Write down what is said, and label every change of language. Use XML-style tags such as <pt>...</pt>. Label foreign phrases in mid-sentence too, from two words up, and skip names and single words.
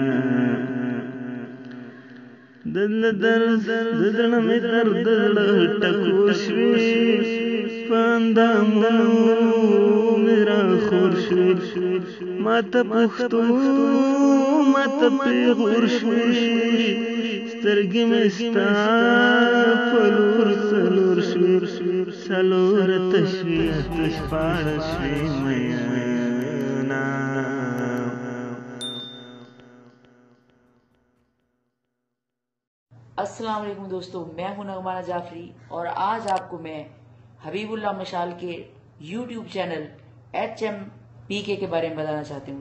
<ps>د زړه مې درد زړه ټکور شوې په اندامونو مې راخور شوې ماته پښتو ماته پیغور شوې سترګې مې ستا په لور څلور شوې څلور تشوې شپاړه شوې مینا</ps> <hi>अस्सलाम वालेकुम दोस्तों, मैं हूं नगमा जाफरी और आज आपको मैं हबीबुल्लाह मशाल के YouTube चैनल HMPK के बारे में बताना चाहती हूं।</hi>